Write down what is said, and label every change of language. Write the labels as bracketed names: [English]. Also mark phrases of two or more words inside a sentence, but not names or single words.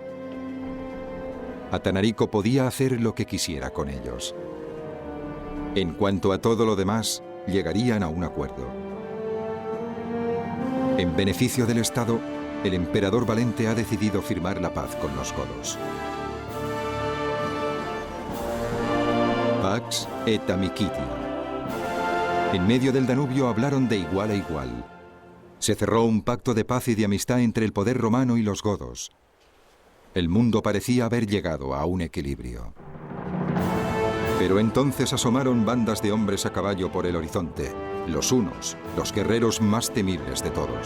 [Spanish] Atanarico podía hacer lo que quisiera con ellos. En cuanto a todo lo demás, llegarían a un acuerdo. En beneficio del Estado, el emperador Valente ha decidido firmar la paz con los godos. [Latin] Pax et amiciti. [Spanish] En medio del Danubio hablaron de igual a igual. Se cerró un pacto de paz y de amistad entre el poder romano y los godos. El mundo parecía haber llegado a un equilibrio. Pero entonces asomaron bandas de hombres a caballo por el horizonte, los hunos, los guerreros más temibles de todos.